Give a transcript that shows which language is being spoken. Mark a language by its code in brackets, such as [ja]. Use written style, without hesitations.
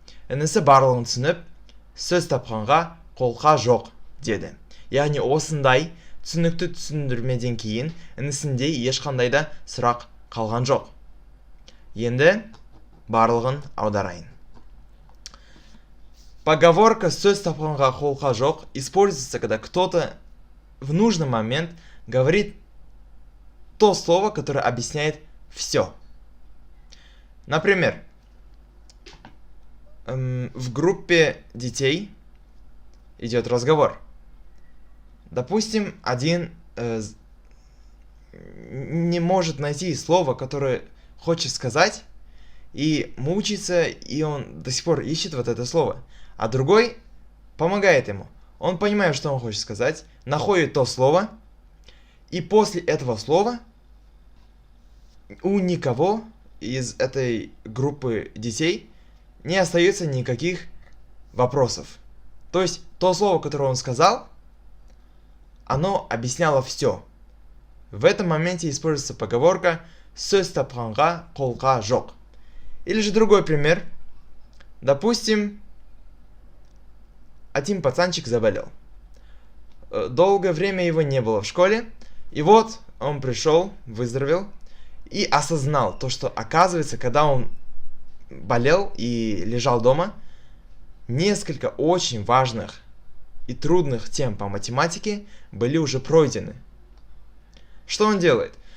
[kk] Інісі барлығын түсініп, сөз тапқанға қолқа жоқ деді. Яғни осындай түсінікті түсіндірмеден кейін інісінде ешқандай да сұрақ қалған жоқ. Енді барлығын аударайын. [ru] Поговорка [kk] «сөз тапқанға қолқа жоқ» [ru] используется, когда кто-то в нужный момент говорит то слово, которое объясняет все. Например, в группе детей идет разговор. Допустим, один не может найти слово, которое хочет сказать, и мучается, и он до сих пор ищет вот это слово. А другой помогает ему. Он понимает, что он хочет сказать, находит то слово, и после этого слова у никого из этой группы детей не остается никаких вопросов. То есть то слово, которое он сказал, оно объясняло все. В этом моменте используется поговорка [kk] «сөз тапқанға қолқа жоқ». [ru] Или же другой пример. Допустим, один пацанчик заболел. Долгое время его не было в школе. И вот он пришел, выздоровел и осознал то, что оказывается, когда он болел и лежал дома, несколько очень важных и трудных тем по математике были уже пройдены. Что он делает?